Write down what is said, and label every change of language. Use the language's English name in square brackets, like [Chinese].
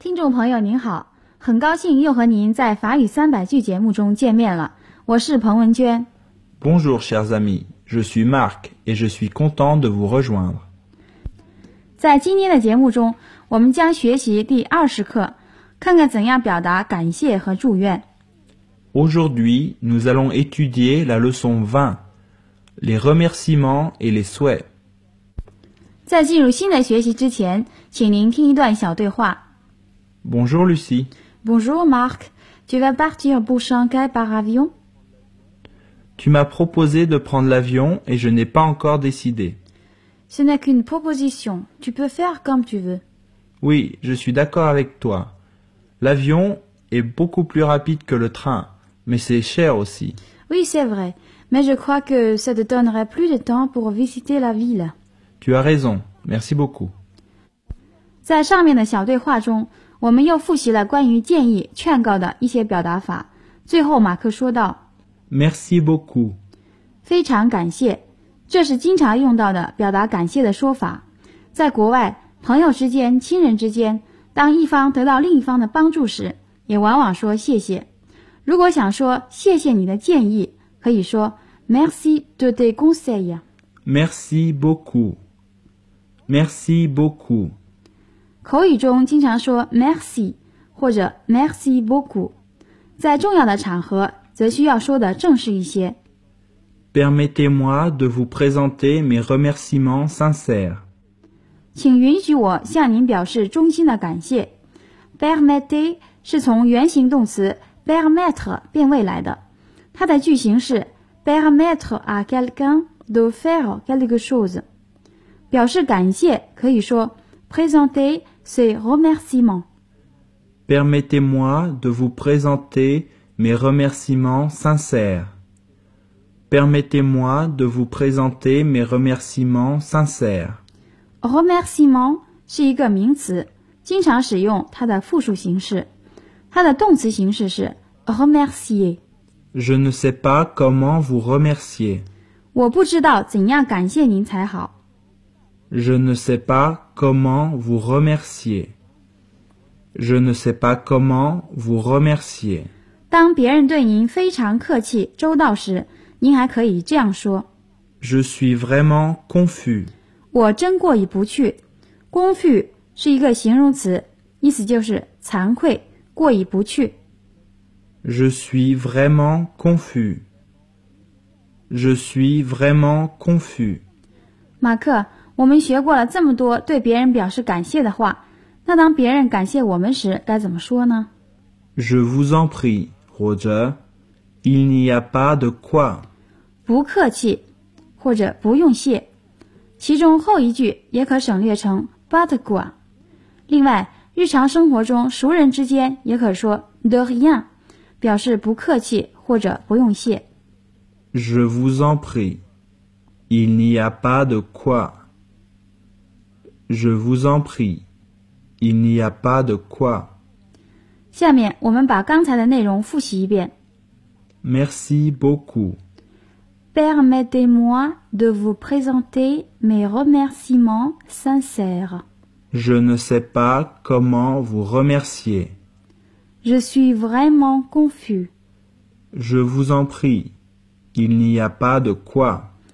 [Chinese] 朋友您好，很高兴又和您在法语三百句节目中见面了，我是彭文娟。 [French] Bonjour chers amis, je suis Marc et je suis content de vous rejoindre。 [Chinese] 在今天的节目中，我们将学习第20课，看看怎样表达感谢和祝愿。 [French] Aujourd'hui, nous allons étudier la leçon 20, les remerciements et les souhaits。 [Chinese] 在进入新的学习之前，请您听一段小对话。 [French] Bonjour Lucie. Bonjour Marc. Tu vas partir pour Shanghai par avion? Tu m'as proposé de prendre l'avion et je n'ai pas encore décidé. Ce n'est qu'une proposition. Tu peux faire comme tu veux. Oui, je suis d'accord avec toi. L'avion est beaucoup plus rapide que le train, mais c'est cher aussi. Oui, c'est vrai. Mais je crois que ça te donnerait plus de temps pour visiter la ville. Tu as raison. Merci beaucoup. [Chinese] 在上面的小对话中，我们又复习了关于建议、劝告的一些表达法。最后马克说道 [French] Merci beaucoup. [Chinese] 非常感谢。这是经常用到的表达感谢的说法。在国外，朋友之间、亲人之间，当一方得到另一方的帮助时，也往往说谢谢。如果想说谢谢你的建议，可以说 [French] Merci de tes conseils. Merci beaucoup. Merci beaucoup. [Chinese] 口语中经常说 merci 或者 [French] merci beaucoup， [Chinese] 在重要的场合则需要说的正式一些。 [French] Permettez-moi de vous présenter mes remerciements sincères。 [Chinese] 请允许我向您表示衷心的感谢。 Permettez 是从原形动词 permettre 变位来的，它的句型是 [French] permettre à quelqu'un de faire quelque chose。 [Chinese] 表示感谢可以说 présenter。 [French] C'est remerciement. Permettez-moi de vous présenter mes remerciements sincères. Permettez-moi de vous présenter mes remerciements sincères. [Chinese] Remerciement 是一个名词，经常使用它的复数形式。它的动词形式是 remercier. [French] Je ne sais pas comment vous remercier. [Chinese] 我不知道怎样感谢您才好。 [French] Je ne sais pas comment vous remercier. Je ne sais pas comment vous remercier. [Chinese] 当别人对您非常客气、周到时，您还可以这样说。 [French] Je suis vraiment confus. [Chinese] 我真过意不去。 Confus 是一个形容词，意思就是惭愧、过意不去。 [French] Je suis vraiment confus. Je suis vraiment confus. [Chinese] 马克，我们学过了这么多对别人表示感谢的话，那当别人感谢我们时该怎么说呢？ [French] Je vous en prie, 或者 Il n'y a pas de quoi. [Chinese] 不客气，或者不用谢。其中后一句也可省略成 but 管。另外，日常生活中熟人之间也可说 [French] de rien， [Chinese] 表示不客气或者不用谢。 [French] Je vous en prie, il n'y a pas de quoi. Je vous en prie, il n'y a pas de quoi。下面我们把刚才的内容复习一遍。 Merci beaucoup. Permettez-moi de vous présenter mes remerciements sincères. Je ne sais pas comment vous remercier. Je suis vraiment confus. Je vous en prie, il n'y a pas de quoi.